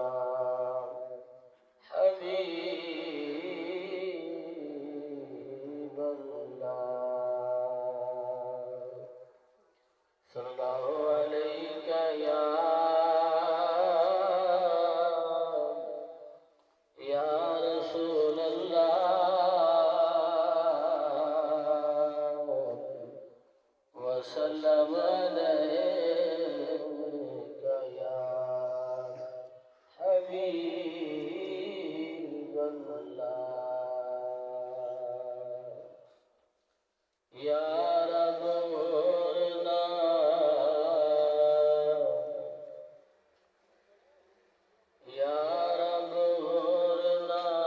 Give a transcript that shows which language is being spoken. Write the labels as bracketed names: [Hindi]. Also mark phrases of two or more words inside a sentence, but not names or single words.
[Arabic] حبيب الله صلى الله عليك يا رسول الله وسلم عليك يا حبيب [Punjabi] اللہ یا رب موڑنا یا رب موڑنا